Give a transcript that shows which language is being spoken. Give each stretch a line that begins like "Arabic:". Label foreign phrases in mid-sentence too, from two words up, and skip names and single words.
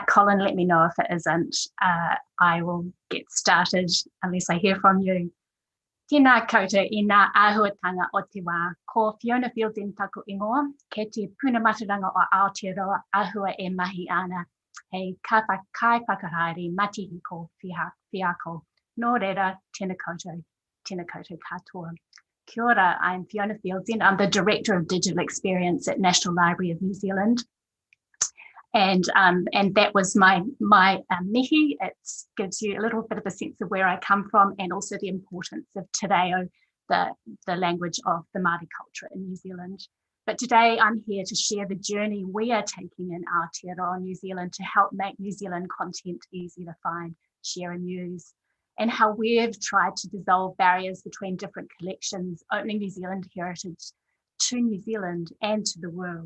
English: Colin, let me know if it isn't. I will get started unless I hear from you.
Māori: Tēnā koutou I ngā āhuatanga o te wā. Ko Fiona Fieldsend taku ingoa, kei te punamatanga o Aotearoa ahua e mahi ana. Hei kai whakahaere matihi ko whiako. Nō reira, tēnā koutou katoa. Kia ora,
English: I'm Fiona Fieldsend. I'm the Director of Digital Experience at National Library of New Zealand. And that was my mihi. It gives you a little bit of a sense of where I come from and also the importance of
Māori: te reo,
English: the language of the Māori culture in New Zealand. But today I'm here to share the journey we are taking in Aotearoa, New Zealand, to help make New Zealand content easy to find, share and use, and how we've tried to dissolve barriers between different collections, opening New Zealand heritage to New Zealand and to the world.